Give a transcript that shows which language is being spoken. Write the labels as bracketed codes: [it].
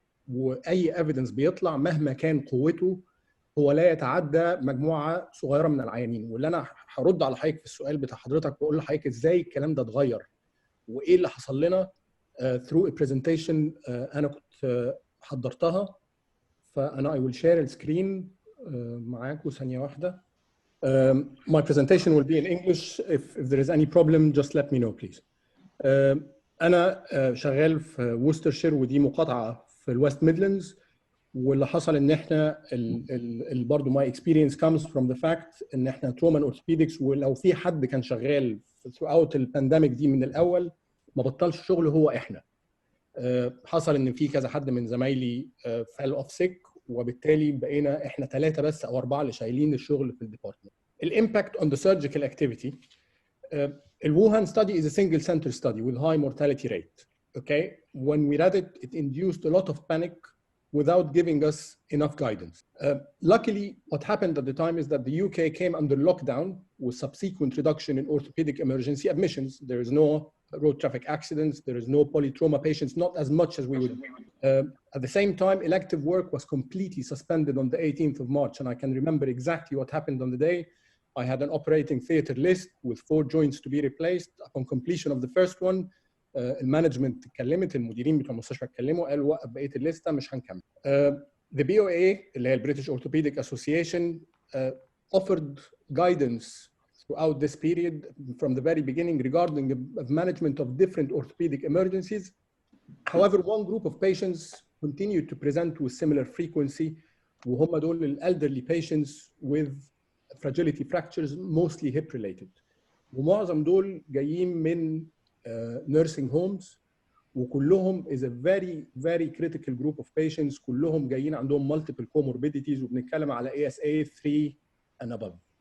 [ar] واي evidence بيطلع مهما كان قوته هو لا يتعدى مجموعه صغيره من العيانين. واللي انا هرد على حضرتك في السؤال بتاع حضرتك واقول لحضرتك ازاي الكلام ده اتغير وايه اللي حصل لنا [en] through a presentation [ar] انا كنت حضرتها. فانا [en] I will share [ar] السكرين معاكم ثانيه واحده. [en] My presentation will be in English. If there is any problem just let me know please. [ar] انا شغال في ووسترشير ودي مقاطعه في الويست ميدلاندز، واللي حصل ان احنا برضه [en] my experience comes from the fact [ar] ان احنا [en] trauma and orthopedics، [ar] ولو في حد كان شغال throughout البانديميك دي من الاول ما بطلش شغل هو احنا. حصل ان في كذا حد من زمايلي [en] fell off sick، [ar] وبالتالي بقينا احنا 3 بس او 4 اللي شايلين الشغل في الديبارتمنت. [en] الامباكت on the surgical activity. The Wuhan study is a single center study with high mortality rate. Okay, when we read it, it induced a lot of panic without giving us enough guidance. Luckily, what happened at the time is that the UK came under lockdown with subsequent reduction in orthopedic emergency admissions. There is no road traffic accidents, there is no polytrauma patients, not as much as we would. At the same time, elective work was completely suspended on the 18th of March, and I can remember exactly what happened on the day. I had an operating theater list with 4 joints to be replaced. Upon completion of the first one, [ar] المانجمنت اتكلمت، المديرين بتوع المستشفى اتكلموا قالوا وقف بقيه الليسته مش هنكمل. [en] The BOA [ar] اللي هي [en] British Orthopedic Association offered guidance throughout this period from the very beginning regarding the management of different orthopedic emergencies. However, one group of patients continue to present with similar frequency [ar] وهم دول [en] elderly patients with fragility fractures mostly hip related [ar] ومعظم دول جايين من [en] nursing homes وكلهم is a very critical group of patients [ar] كلهم جايين عندهم [en] multiple comorbidities [ar] وبنتكلم على [en] ASA 3 and above.